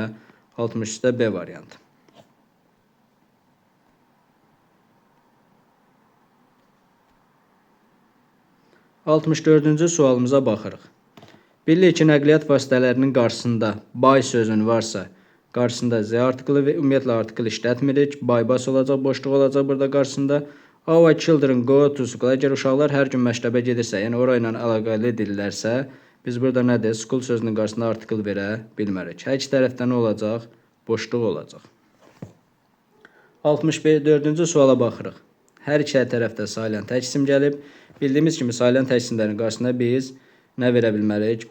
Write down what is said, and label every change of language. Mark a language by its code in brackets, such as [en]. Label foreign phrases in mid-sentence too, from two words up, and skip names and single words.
[az] 63-də B variantı. 64-cü sualımıza baxırıq. Bilirik ki, nəqliyyat vasitələrinin qarşısında by sözün varsa, qarşısında Z artiklı və ümumiyyətlə artikl işlətmirik. By-bas olacaq, boşluq olacaq burada qarşısında. [en] Our children go to school. [az] Əgər uşaqlar hər gün məktəbə gedirsə, yəni orayla əlaqəli edirlərsə, biz burada nədir? School sözünün qarşısında artikl verə bilmərik. Hər iki tərəfdə nə olacaq? Boşluq olacaq. 64-cü suala baxırıq. Hər iki tərəfdə sayılan tək isim gəlib. Bildiyimiz kimi sayılan tək isimlərin qarşısında biz nə verə bilmərik?